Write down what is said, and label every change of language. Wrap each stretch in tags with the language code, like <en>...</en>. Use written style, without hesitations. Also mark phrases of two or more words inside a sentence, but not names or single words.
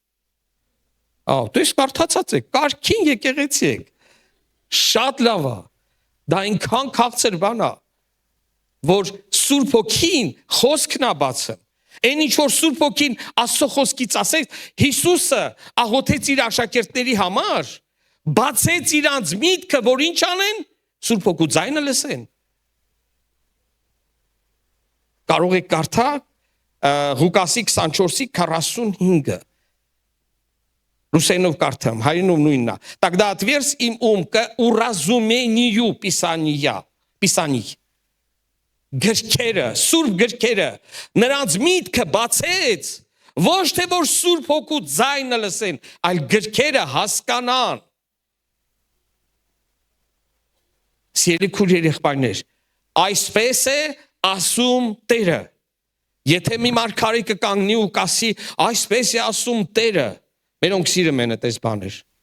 <hy>Դու կարդացած եք, կարգին եկեղեցի եք։ Շատ լավ է։ Դա այնքան քաղցր բան է, որ Սուրբ Հոգին խոսքն է բացում։ Այն ինչ որ Սուրբ Հոգին Աստծո խոսքից ասեց, Հիսուսը աղոթեց իր աշակերտների համար, բացեց իրանց միտքը, որ ինչ անեն, Սուրբ Հոգու ձայնը լսեն։ Կարող եք կարդալ Ղուկասի 24:45-ը։</hy> <ru>Русейнов картам,</ru> <hy>հայերենով նույնն է։</hy> <ru>Тогда отверз им ум к уразумению Писаний.</ru> <hy>Գրքերը, Սուրբ գրքերը, նրանց միտքը բացեց, ոչ թե որ Սուրբ Հոգու ձայնը լսեն, այլ գրքերը հասկանան։ Սիրելի երեխաներ, այսպես է ասում Տերը։ Եթե մի մարգարե կկանգնի ու կասի, այսպես է ասում Տերը, մերոնք սիրում են այդպես բաներ։</hy>